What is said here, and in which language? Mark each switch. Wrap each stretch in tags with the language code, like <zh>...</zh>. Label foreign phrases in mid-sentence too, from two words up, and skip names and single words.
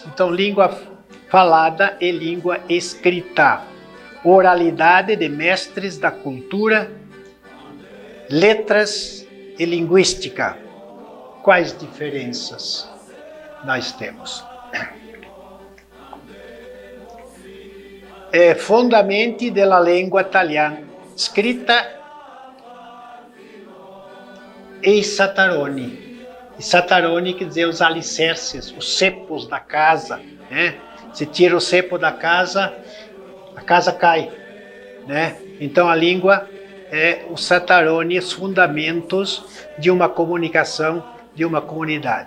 <pt>Então, língua falada e língua escrita. Oralidade de mestres da cultura, letras e linguística. Quais diferenças nós temos?</pt> <it>fondamenti della lingua italiana, scritta em Satarone.</it> <pt>E Satarone quer dizer os alicerces, os cepos da casa, né? Se tira o cepo da casa, a casa cai, né? Então a língua é o Satarone, os fundamentos de uma comunicação, de uma comunidade.</pt>